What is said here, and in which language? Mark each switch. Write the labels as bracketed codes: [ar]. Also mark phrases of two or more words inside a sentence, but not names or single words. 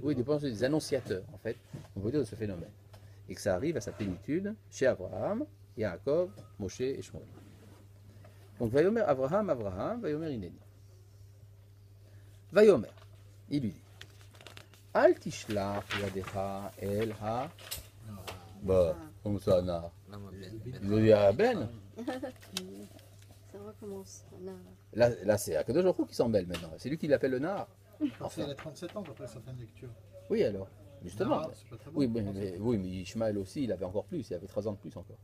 [fr] oui, des annonciateurs, en fait, on peut dire, de ce phénomène. Et que ça arrive à sa plénitude chez Abraham, Yaakov, Moshe et Shmuel. Donc, [he] ויאמר אברהם, ויאמר הנני. [fr] Vayomer, il lui dit, [he] אל תשלח ידך אל ה. [fr] Bah, comme ça, Nar. Il lui dit, ah Ben, Ça recommence. On a- là c'est [he] הקדוש ברוך הוא [fr] qui s'en mêle maintenant. C'est lui qui l'appelle le Nar. Parce qu'il a 37 ans d'après certaines lectures. Oui, alors, justement. Non, c'est pas très bon. Oui, mais Ishmaël aussi, il avait encore plus, il avait 3 ans de plus encore.